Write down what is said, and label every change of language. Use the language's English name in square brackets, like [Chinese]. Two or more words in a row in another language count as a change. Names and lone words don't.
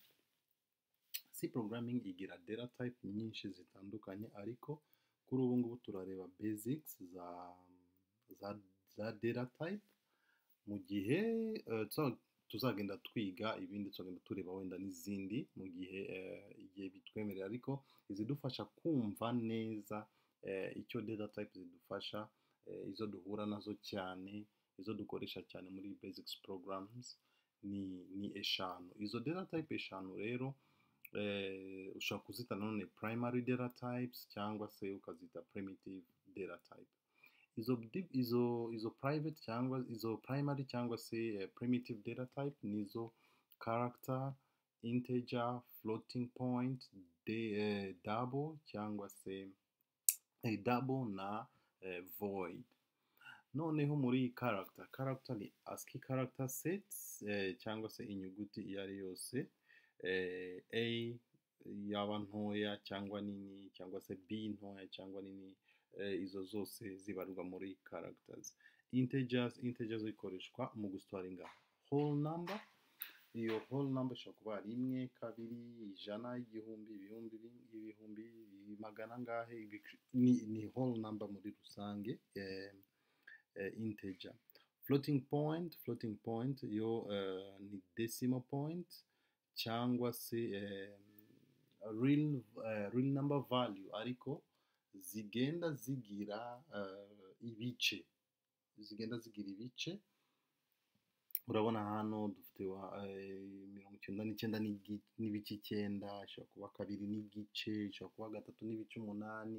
[English] C programming [Kinyarwanda] igira [English] data type [Kinyarwanda] nyinshi zitandukanye, ariko kuri ubu ngubu turareba basics za [English] data type, [Kinyarwanda] mu gihe tuzagenda twiga ibindi tuzagenda tureba wenda n'izindi mu gihe igihe bitwemerera, ariko izidufasha kumva neza icyo [English] data type [Kinyarwanda] zidufasha, izo duhura nazo cyane, izo dukoresha cyane muri [English] basics programs [Kinyarwanda] ni eshanu. Izo [English] data type [Kinyarwanda] eshanu rero ushobora kuzita none [English] primary data types [Kinyarwanda] cyangwa se ukazita [English] primitive data type. [Kinyarwanda] Izo private cyangwa izo primary cyangwa se [English] primitive data type [Kinyarwanda] nizo character, integer, [English] floating point, [Kinyarwanda] double cyangwa se double na void. Noneho muri character ni [English] ASCII character sets [Kinyarwanda] cyangwa se inyuguti iyo ari yose, A yaba ntoya cyangwa nini, cyangwa se B ntoya cyangwa nini, izo zose zibarwa muri characters. Integers ikoreshwa mu gustoringa [English] whole number. [Kinyarwanda] Iyo [English] whole number [Kinyarwanda] ishobora kuba rimwe, kabiri, ijana, igihumbi, ibihumbi, magana angahe, ni [English] whole number [Kinyarwanda] muri rusange. Integer. [English] Floating point [Kinyarwanda] yo ni [English] decimal point [Kinyarwanda] cyangwa se [English] real number value, [Kinyarwanda] ariko zigenda zigira ibice, urabona hano dufite 99 n'ibice 9, ishobora kuba kabiri n'igice, ishobora kuba gatatu n'ibice 8.